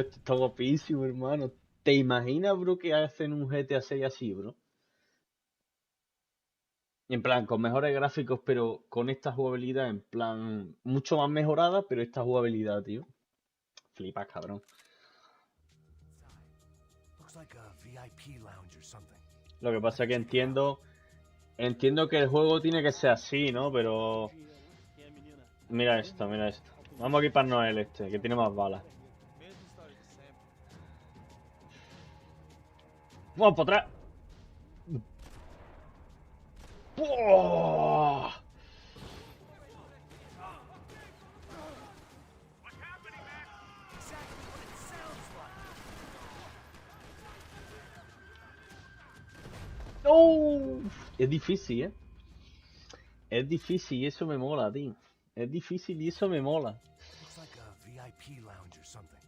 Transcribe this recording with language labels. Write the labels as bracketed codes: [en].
[es] Esto está guapísimo, hermano. ¿Te imaginas, bro, que hacen un GTA 6 así, bro? En plan, con mejores gráficos, pero con esta jugabilidad, en plan, mucho más mejorada, pero esta jugabilidad, tío. Flipas, cabrón. [en] Looks like a VIP lounge or something. [es] Lo que pasa es que entiendo que el juego tiene que ser así, ¿no? Pero [pt] Quem é a menina? [es] mira esto, mira esto. Vamos a equiparnos el este, que tiene más balas. [pt] Mesma história de sempre. [es] ¡Vamos para atrás! ¡Oh! [en] Exactly what it sounds like. [es] ¡Oh! Es difícil, ¿eh? Es difícil y eso me mola, tío. Es difícil y eso me mola. [en] Looks like a VIP lounge or something.